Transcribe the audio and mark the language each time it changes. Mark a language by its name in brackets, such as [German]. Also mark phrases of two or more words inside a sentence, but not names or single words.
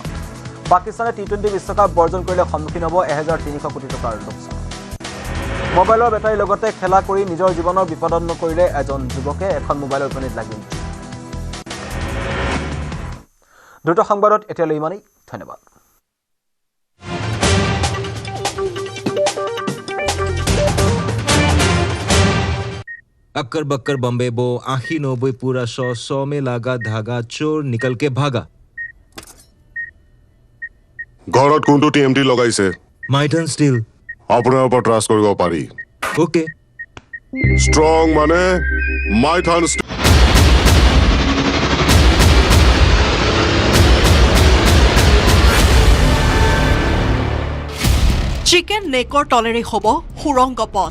[Assamese] পাকিস্তানে T20 বিশ্বকাপ বৰ্জন কৰিলে সন্মুখীন হ'ব 1300 কোটি টকাৰ লোকচান। মোবাইলৰ বেটাৰীৰ লগতে খেলা কৰি নিজৰ জীৱনৰ বিপদন্ন কৰিলে এজন যুৱকে। এখন মোবাইলৰ বিপণীত লাগিল। দ্ৰুত সংবাদত এতিয়ালৈ ইমানেই। ধন্যবাদ। [Hindi] अक्कर बक्कर बम्बे बो आखी 90 पूरा 100 में लागा धागा चोर निकल के भागा। [Assamese] ঘৰত কোনটো টিএমটি লগাইছে? মাইথন ষ্টিল। আপোনাৰ ওপৰত ট্ৰাষ্ট কৰিব পাৰি। ওকে। ষ্ট্ৰং মানে মাইথন ষ্টিল। চিকেন নেকৰ তলেৰে হ'ব সুৰংগ পথ।